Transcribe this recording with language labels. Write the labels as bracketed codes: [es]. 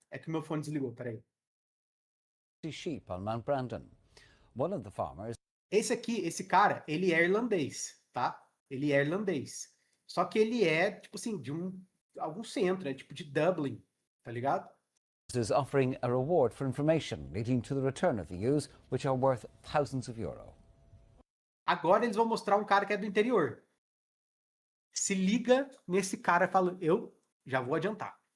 [pt] É que o meu fone desligou, peraí. [en] sheep on Mount Brandon. One of the farmers [pt] Esse cara, ele é irlandês, tá? Ele é irlandês. Só que ele é, tipo assim, de algum centro, é tipo de Dublin, tá ligado? [en] is offering a reward for information leading to the return of the ewes, which are worth thousands of euro. [pt] Agora eles vão mostrar um cara que é do interior. Se liga nesse cara falando, eu já vou adiantar.